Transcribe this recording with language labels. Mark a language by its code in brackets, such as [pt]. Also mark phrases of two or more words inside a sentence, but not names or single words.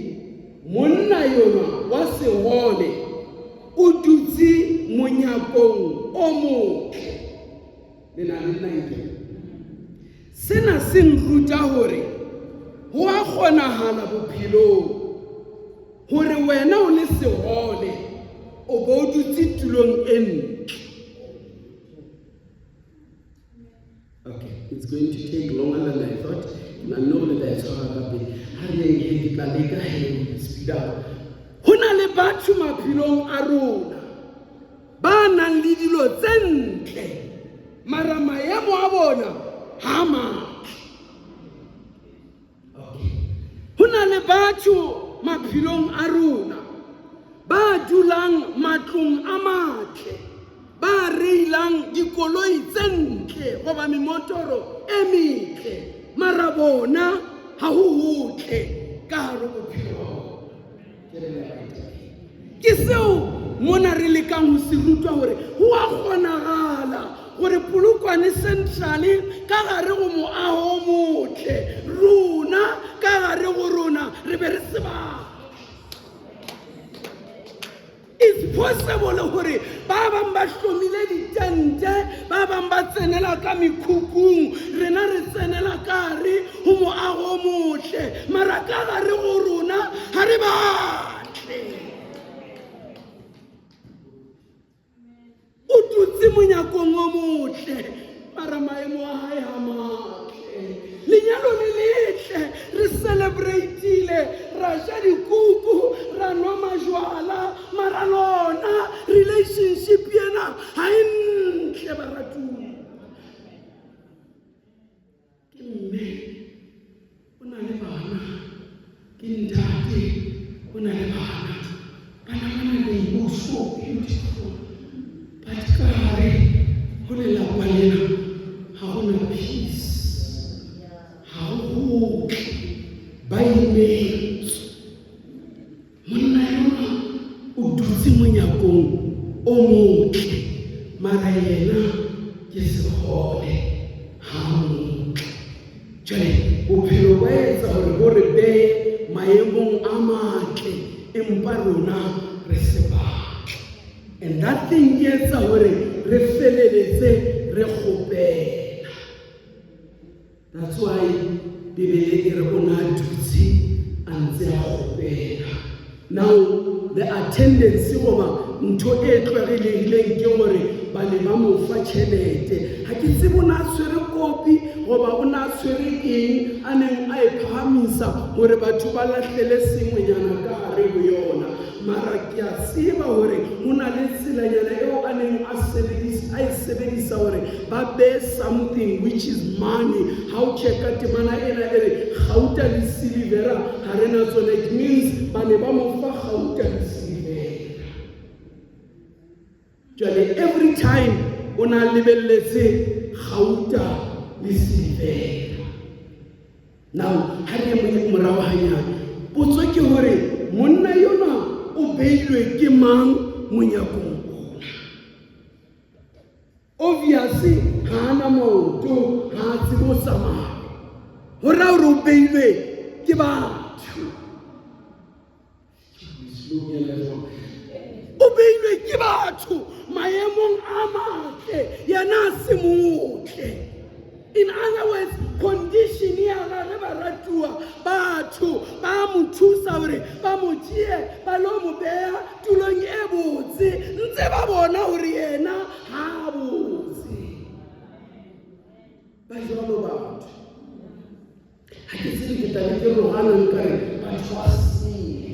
[st] Monna yona wa segole o dutse monyakong o motle. Le na le nna sena se nruta hore ho a kgonahala bophelong hore wena o le segole o bo dutse tulong e ntle. [en] Okay, it's going to take longer than I thought. I know that that's how I be. [st] Hare ka leka he [en] speed up. [st] Hona le batho maphelong a rona ba nang le dilo tse ntle mara maemo a bona ha matle. [en] Okay. [st] Hona le batho maphelong a rona ba dulang matlong a matle, ba reilang dikoloi tse ntle goba memotoro e metle mara bona ha ho hotle ka hare bophelo. Ke seo mona re lekang ho se rutwa hore ho a kgonagala gore Polokwane Central ka gare go moaho motle rona ka gare go rona re be re seba. [en] It's possible [st] hore ba bang ba hlomile ditente, ba bang ba tsenela ka mekhukhung, rena re tsenela kare ho moaho motle mara ka gare go rona ha re batle. O dutse monyakong o motle mara maemo a hae ha matle. Lenyalo le letle re celebrate-ile ra ja dikuku ra nwa majwala mara lona relationship yena ha e ntle baratuwa. Ke mme o na le bana, ke ntate o na le bana, bana [en] they look so beautiful. [st] But kare ho lelapa lena ha ho na peace, ha ho ba imetswe. Monna yona o dutse monyakong o motle mara yena ke segole ha motle. Jwale bophelo ba etsa hore bo re behe maemong a matle empa rona re sebaka. [en] And that thing is [st] hore re feleletse re kgopela. [en] That's why [st] Bibele e re bona dutse a ntse a kgopela. [en] Now the attendance [st] goba ntho e tlwaelehileng ke gore ba ne ba mo fa tšhelete. Ha ke tsebe o na tshwere kopi goba o na tshwere eng a neng a e phahamisa gore batho ba latlhele sengwenyana ka gare ho yona. Mara ke a tseba hore ho na le tselanyana eo a neng a e sebedisa hore ba behe [en] something which is money. [st] Ha o checka temana ena e re gauta le silivera ha re na tsona. [en] It means [st] ba ne ba mo fa gauta le silivera. Jwale [en] every time [st] o na lebelletse gauta le silivera. Now ha re mo morago hanyane potso ke hore monna yona o beilwe ke mang monyakong ona? Obviously ha ana maoto, ha tsebe ho tsamaya, ho ra hore o beilwe ke batho. O beilwe ke batho maemong a matle yena a se motle. [en] In other words, [st] condition ya gare baratuwa batho ba mo thusa hore ba mo tšee ba lo mo beha tulong e botse ntse ba bona hore yena ha botse. Ba jwalo batho ha ke tsebe ke tabe ke rogana nkare batho ba sile.